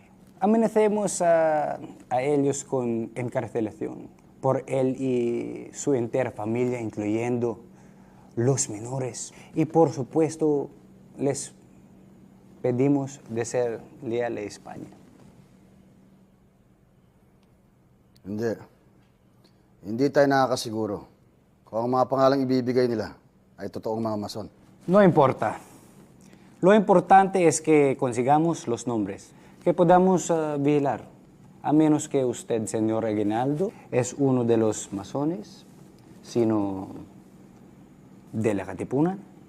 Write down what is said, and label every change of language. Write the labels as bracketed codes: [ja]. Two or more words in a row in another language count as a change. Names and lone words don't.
[es] Amenacemos a ellos con encarcelación por él y su entera familia, incluyendo los menores. Y por supuesto, les pedimos de ser leales a España. [tl] Hindi tayo nakakasiguro kung ang mga pangalang ibibigay nila ay totoong mga mason. [es] No importa. Lo importante es que consigamos los nombres, que podamos vigilar. A menos que usted, señor Aguinaldo, es uno de los masones, sino de la Katipunan.